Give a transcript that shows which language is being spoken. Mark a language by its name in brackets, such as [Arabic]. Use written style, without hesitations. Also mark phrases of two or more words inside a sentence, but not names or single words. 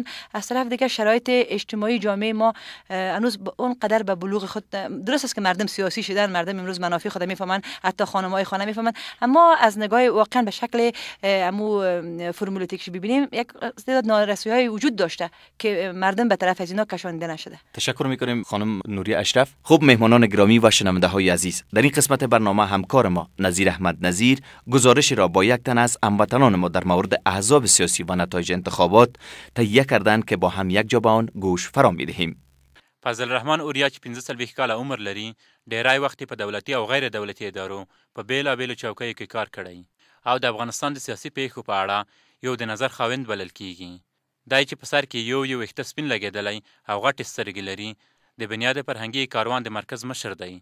[Persian] از طرف دیگه شرایط اجتماعی جامعه ما هنوز اون قدر به بلوغ خود، درست است که مردم سیاسی شدن، مردم امروز منافع خود میفهمن، حتی خانم‌های خانه میفهمن، اما از نگاه واقعا به شکل امو فرمولتیکش ببینیم یک تعداد نارسی‌های وجود داشته که مردم به طرف از اینا کشانده نشده. تشکر می‌کنیم خانم نوریا اشرف. خب مهمانان گرامی و شنونده‌های عزیز، در این قسمت برنامه همکار ما نظیر احمد نظیر گزارش را با یک تن از هموطنان ما در مورد احزاب سیاسی و نتایج انتخابات تهیه کردند که با هم یک جا به آن گوش فرا می‌دهیم. [Pashto] فضل الرحمن اوریا چې 15 کاله عمر لري، ډیری وخت په دولتي او غیر دولتي ادارو په بیلابیلو چوکیو کې کار کړی او د افغانستان د سیاسي پیښو په اړه یو د نظر خاوند بلل کیږي. دی چې په سر کې یو ویښته سپین لګېدلی او غټې سترګې لري، د بنیاد فرهنګي کاروان د مرکز مشر دی.